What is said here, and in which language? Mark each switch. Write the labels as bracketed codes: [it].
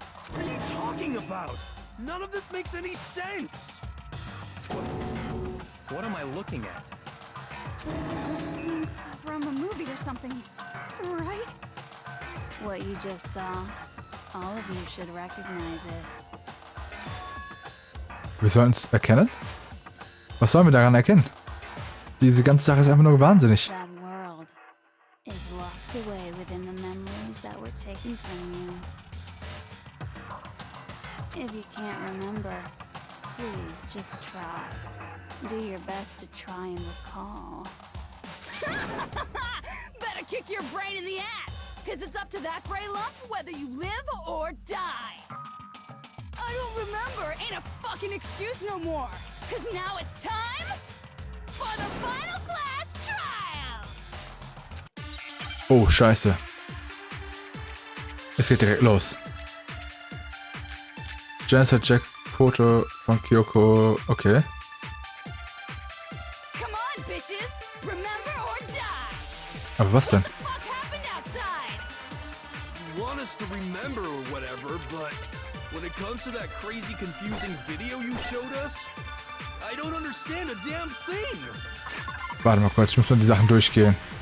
[en] What are you talking about? None of this makes any sense! What am I looking at? This is a scene from a movie or something, right? What you just saw, all of you should recognize it. [de] Wir sollen es erkennen? Was sollen wir daran erkennen? Diese ganze Sache ist einfach nur wahnsinnig. [en] That world is locked away within the memories that were taken from you. If you can't remember, please just try. Do your best to try and recall. Better kick your brain in the ass, because it's up to that gray lump whether you live or die. I don't remember ain't a fucking excuse no more, because now it's time for the final class trial. [de] Oh, scheiße. Es geht direkt los. Janice hat Jacks Foto von Kyoko. Okay. [en] Come on, bitches, remember or die. [de] Aber was denn? [en] What the fuck happened outside? You want us to remember or whatever, but when it comes to that crazy confusing video you showed us, I don't understand a damn thing. [de] Warte mal kurz, ich muss mal die Sachen durchgehen.